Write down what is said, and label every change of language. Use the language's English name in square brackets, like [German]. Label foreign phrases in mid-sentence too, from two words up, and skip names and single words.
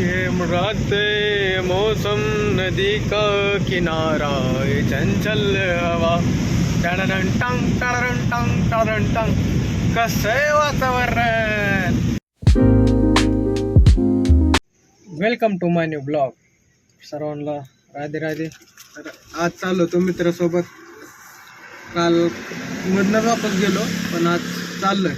[Hindi] मुरादे मौसम नदी का किनारा ये चंचल हवा टन टंग टन टंग टन टंग [Marathi] कसं वातावरण. [English] Welcome to my new blog. [Marathi] सर्वांना राधे राधे. तर आज चाललो तो मित्रासोबत. काल मधनच वापस गेलो पण आज चाललोय.